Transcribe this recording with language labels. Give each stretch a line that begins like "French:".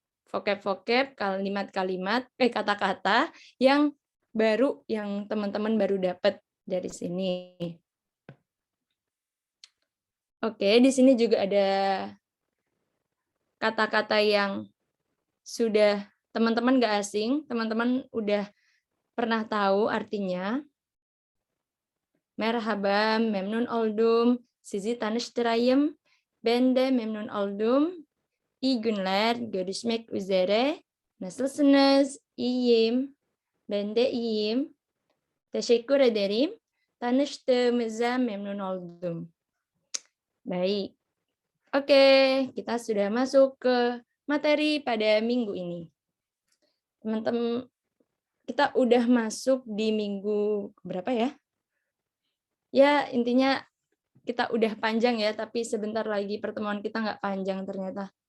Indonesian: Vocab-vocab, kalimat-kalimat, kata-kata yang baru, yang teman-teman baru dapat dari sini. Oke, di sini juga ada kata-kata yang sudah teman-teman nggak asing, teman-teman udah pernah tahu artinya.
Turkish: Merhaba, memnun oldum, sizi tanıştırayım, ben de memnun oldum. İyi günler, görüşmek üzere. Nasılsınız? İyiyim. Ben de iyiyim. Teşekkür ederim. Tanıştığımıza memnun oldum.
Indonesian: Baik. Oke, kita sudah masuk ke materi pada minggu ini. Teman-teman, kita udah masuk di minggu berapa ya? Ya, intinya kita udah panjang ya, tapi sebentar lagi pertemuan kita nggak panjang ternyata.